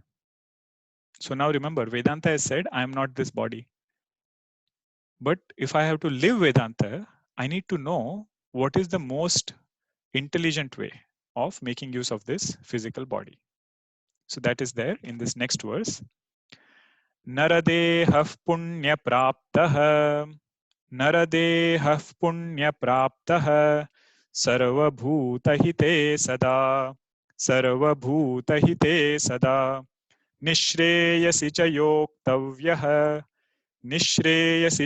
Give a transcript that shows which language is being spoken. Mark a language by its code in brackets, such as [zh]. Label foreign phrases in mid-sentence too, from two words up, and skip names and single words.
[en] So now remember, Vedanta has said, I am not this body. But if I have to live Vedanta, I need to know what is the most intelligent way of making use of this physical body. So that is there in this next verse. [sa] Naradehah punya praptah, Naradehah punya praptah, Sarvabhutahite sada, Sarvabhutahite sada, Nishreyasi cha yoktavyah, Nishreyasi